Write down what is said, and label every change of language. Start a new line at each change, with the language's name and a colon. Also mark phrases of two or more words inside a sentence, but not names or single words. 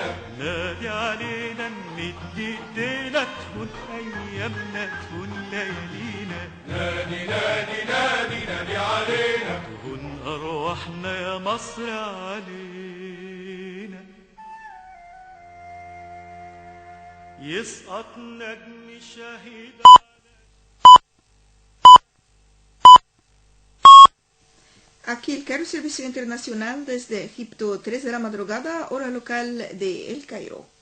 Arabic: نادي علينا نمد ايدينا تكون ايامنا تكون ليالينا نادي نادي نادي نادي علينا تهون ارواحنا يا مصر علينا يسقط نجم شهيد.
Spanish: Aquí el Cairo Servicio Internacional desde Egipto, 3 de la madrugada, hora local de El Cairo.